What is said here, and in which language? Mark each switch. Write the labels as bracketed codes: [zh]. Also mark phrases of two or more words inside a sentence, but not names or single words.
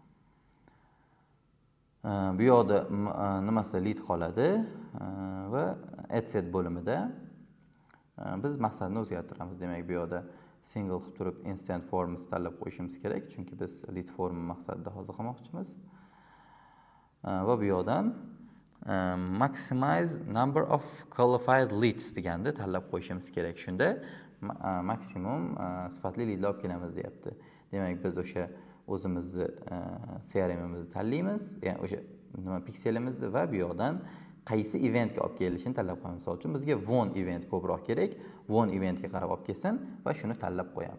[uz] Bu yoqda nimasi lead qoladi va adset bo'limida biz maqsadni o'zgartiramiz. Demak, bu yoqda single qilib turib [en] instant forms [uz] tanlab qo'yishimiz kerak, chunki biz [en] lead form [uz] maqsadida hozir qilmoqchimiz. Va bu yoqdan [en] maximize number of qualified leads [uz] deganda tanlab qo'yishimiz kerak. Shunda maksimum sifatli leadlar olib kelamiz deyapti. Demak, biz o'sha o'zimizni CRM'imizni tanlaymiz, ya'ni o'sha pikselimizni va bu yoqdan qaysi eventga olib kelishini tanlab qo'yamiz. Misol uchun bizga [en] won event [uz] ko'proq kerak. [en] Won eventga [uz] qarab olib kelsin va shuni tanlab qo'yamiz.